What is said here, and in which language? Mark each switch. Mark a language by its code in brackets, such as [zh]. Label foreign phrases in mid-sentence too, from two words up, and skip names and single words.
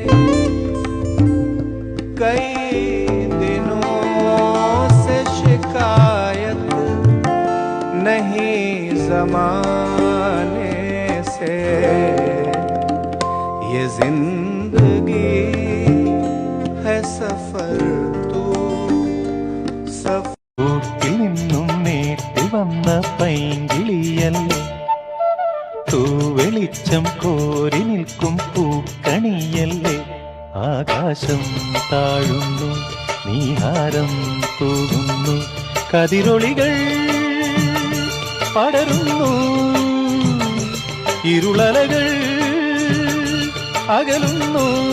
[hi] कई दिनों से शिकायत नहीं जमाने से, ये जिंदगी है सफर तो सफर। [ml] ൂട്ടിൽ നിന്നും നേട്ടി വന്ന പൈങ്കിളിയല്ലേ, തൂവെളിച്ചം കോരി നിൽക്കും പൂക്കണിയല്ലേ. ആകാശം താഴുന്നു, നീഹാരം തൂകുന്നു, കതിരൊളികൾ പടരുന്നു, ഇരുളലകൾ അകലുന്നു.